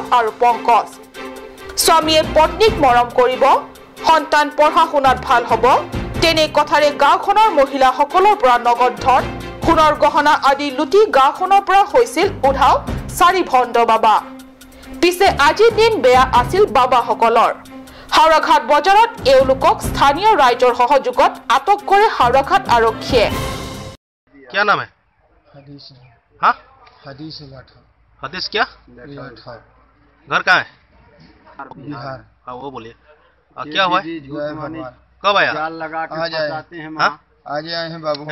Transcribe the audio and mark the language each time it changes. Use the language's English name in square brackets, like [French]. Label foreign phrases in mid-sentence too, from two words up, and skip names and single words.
[Assamese] আৰু পংকজ স্বামীয়ে পত্নীক মৰম কৰিব সন্তান পঢ়া শুনাত ভাল হ'ব তেনে কথাৰে গাঁওখনৰ মহিলাসকলৰ পৰা নগদ ধন সোণৰ গহনা আদি লুটি গাঁওখনৰ পৰা হৈছিল উধাও 4 ভণ্ড বাবা পিছে আজিৰ দিন বেয়া আছিল বাবাসকলৰ হাওৰাঘাট বজাৰত এওঁলোকক স্থানীয় ৰাইজৰ সহযোগত আটক কৰে হাওৰাঘাট আৰক্ষীয়ে [Hindi] क्या नाम है हदीस हाँ हदीस लाठा हदीस क्या लाठा घर कहाँ है बिहार हाँ वो बोलिए क्या हुआ है जय भगवान कब आया आज आए हैं बाबू